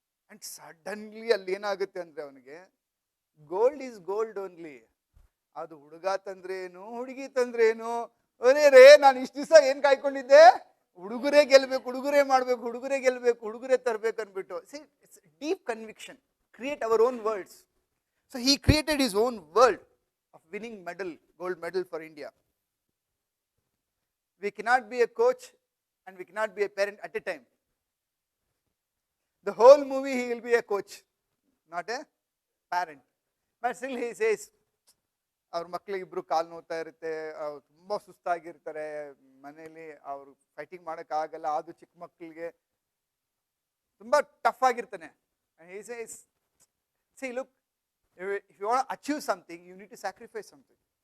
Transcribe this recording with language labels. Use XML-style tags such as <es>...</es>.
<en>and suddenly</en> <kn>ಅಲ್ಲಿ ಏನಾಗುತ್ತೆ ಅಂದ್ರೆ, ಅವನಿಗೆ</kn> <en>Gold is gold only.</en> <kn>ಅದು ಹುಡುಗ ತಂದ್ರೇನು, ಹುಡುಗಿ ತಂದ್ರೇನು, ಅರೇ ನಾನು ಇಷ್ಟು ದಿವಸ ಏನ್ ಕಾಯ್ಕೊಂಡಿದ್ದೆ, ಹುಡುಗರೇ ಗೆಲ್ಬೇಕು, ಹುಡುಗರೇ ಮಾಡ್ಬೇಕು, ಹುಡುಗರೇ ಗೆಲ್ಬೇಕು, ಹುಡುಗರೇ ತರ್ಬೇಕು ಅನ್ಬಿಟ್ಟು.</kn> <en>See, it's deep conviction. Create our own worlds. So he created his own world of winning medal, gold medal for India. We cannot be a coach and we cannot be a parent at a time. The whole movie he will be a coach, not a parent. But still he says,</en> <kn>ಅವ್ರ ಮಕ್ಳಿಗೆ ಇಬ್ರು ಕಾಲು ನೋಡ್ತಾ ಇರುತ್ತೆ, ಅವ್ರು ತುಂಬ ಸುಸ್ತಾಗಿರ್ತಾರೆ ಮನೇಲಿ, ಅವರು fighting ಮಾಡೋಕ್ಕಾಗಲ್ಲ. ಅದು ಚಿಕ್ಕ ಮಕ್ಕಳಿಗೆ ತುಂಬ ಟಫ್ ಆಗಿರ್ತಾನೆ.</kn> <en>He says, see, look, if you want to achieve something, you need to sacrifice something.</en>